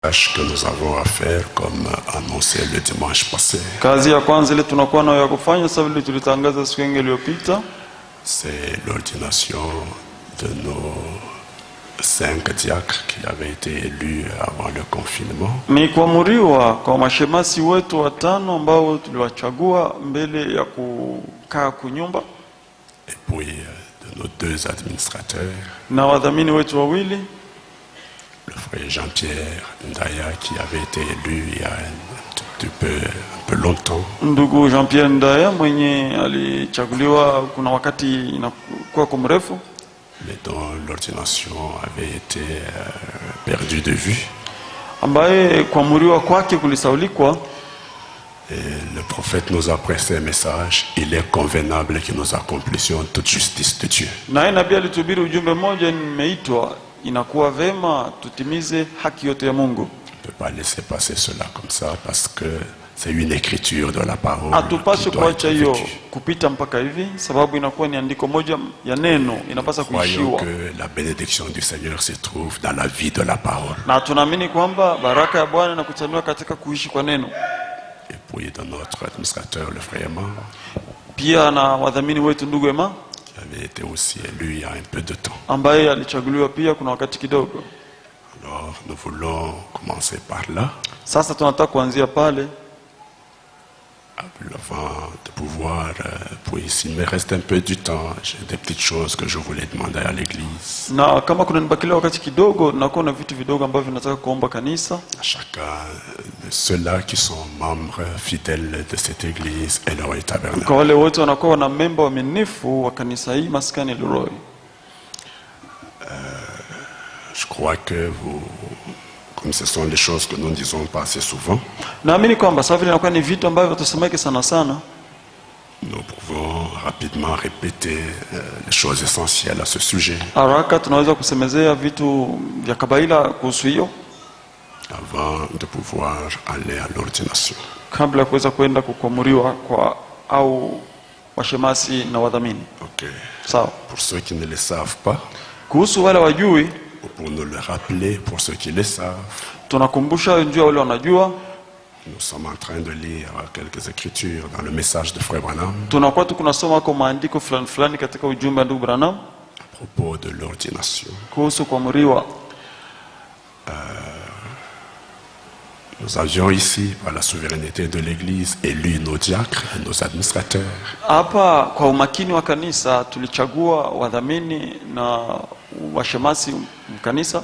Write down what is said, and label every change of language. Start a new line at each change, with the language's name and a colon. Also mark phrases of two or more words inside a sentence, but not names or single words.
French: tâche que nous avons à faire comme annoncé le dimanche passé.
Swahili: Kazi ya kwanza ile tunakuwa nayo ya kufanya sasa vile tulitangaza siku iliyopita,
French: c'est l'ordination de nos 5 diacres qui avaient été élus avant le confinement.
Swahili: Ni kuamuriwa kwa mashemasi wetu watano ambao tuliwachagua mbele ya kukaa kunyumba,
French: et puis de nos 2 administrateurs,
Swahili: na wadhamini wetu wawili,
French: le frère Jean-Pierre Ndaya qui avait été élu il y a un peu longtemps,
Swahili: ndugu Jean-Pierre Ndaya mwenye alichaguliwa kuna wakati inakuwa kwa mrefu,
French: mais dont l'ordination avait été perdue de vue.
Swahili: ambaye kuamuriwa kwake kulisaulikwa.
French: Et le prophète nous a pressé un message: il est convenable que nous accomplissions toute justice de Dieu.
Swahili: Na nabii alitubiri ujumbe mmoja, nimeitwa inakuwa vema tutimize haki yote ya Mungu.
French: On ne peut pas laisser passer cela comme ça parce que c'est une écriture de la parole.
Swahili: Hatupaswi kuacha hiyo kupita mpaka hivi, sababu inakuwa ni andiko moja ya neno, inapaswa kuishiwa.
French: Voyons que la bénédiction du Seigneur se trouve dans la vie de la parole.
Swahili: Na tunaamini kwamba baraka ya Bwana inakuchanua katika kuishi kwa neno.
French: Et puis de notre administrateur, le frère Emma,
Swahili: Pia na wadhamini wetu ndugu Emma,
French: qui avait été aussi élu il y a un peu de temps.
Swahili: ambaye alichaguliwa pia kuna wakati kidogo.
French: Alors nous voulons commencer par là,
Swahili: Sasa tunataka kuanzia pale,
French: avant de pouvoir, puis s'il me reste un peu du temps, j'ai des petites choses que je voulais demander à l'église.
Swahili: na kama kuna nibakilia wakati kidogo, na kuna vitu vidogo ambavyo nataka kuomba kanisa,
French: À chacun de ceux-là qui sont membres fidèles de cette église et leur tabernacle.
Swahili: kwa wale wote wanakuwa wana memba waaminifu wa kanisa hii Maskani Leroy.
French: Je crois que vous, comme ce sont les choses que nous ne disons pas assez souvent,
Swahili: Naamini kwamba sasa vile inakuwa ni vitu ambavyo tusemeke sana sana,
French: nous pouvons rapidement répéter les choses essentielles à ce sujet
Swahili: haraka tunaweza kusemezea vitu vya kabaila kuhusu hiyo
French: avant de pouvoir aller à l'ordination.
Swahili: kabla ya kuweza kwenda kukuamuriwa kwa au washemasi na wadhamini.
French: Ok.
Swahili: Sawa.
French: Pour ceux qui ne le savent pas,
Swahili: Kuhusu wale wajui,
French: ou pour nous le rappeler pour ceux qui le savent,
Swahili: tunakumbusha njua wale wanajua.
French: nous sommes en train de lire quelques écritures dans le message de Frère Branham
Swahili: Tunakuwa tunasoma kwa maandiko fulani fulani katika ujumbe wa ndugu Branham
French: à propos de l'ordination.
Swahili: kuhusu kuamuriwa.
French: Nous avions ici, par la souveraineté de l'Église, élu nos diacres et nos administrateurs.
Swahili: Hapa kwa umakini wa kanisa tulichagua wadhamini na washemasi kanisa.